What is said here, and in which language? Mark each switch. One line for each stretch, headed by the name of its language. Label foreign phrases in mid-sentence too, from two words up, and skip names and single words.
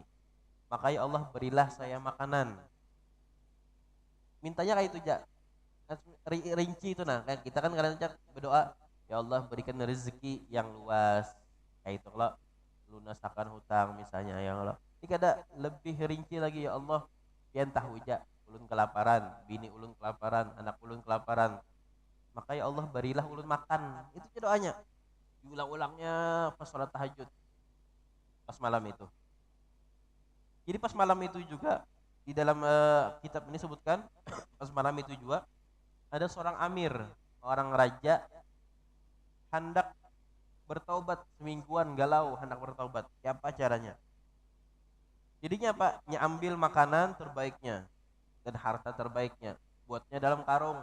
Indonesian: Maka ya Allah berilah saya makanan. Mintanya kayak itu aja. Rinci itu nah, kayak kita kan kadang berdoa, ya Allah berikan rezeki yang luas. Kayak itu kalau lunasakan hutang misalnya ya Allah. Ini ada lebih rinci lagi,
Banjar: ya Allah pian tahu aja ulun kelaparan, bini ulun kelaparan, anak ulun kelaparan.
Indonesian: Maka ya Allah berilah ulun makan. Itu aja doanya. Diulang-ulangnya pas sholat tahajud. Pas malam itu. Jadi pas malam itu juga di dalam kitab ini sebutkan pas malam itu juga ada seorang amir, orang raja hendak bertaubat semingguan galau hendak bertaubat. Siapa caranya? Jadinya Pak, ambil makanan terbaiknya dan harta terbaiknya, buatnya dalam karung.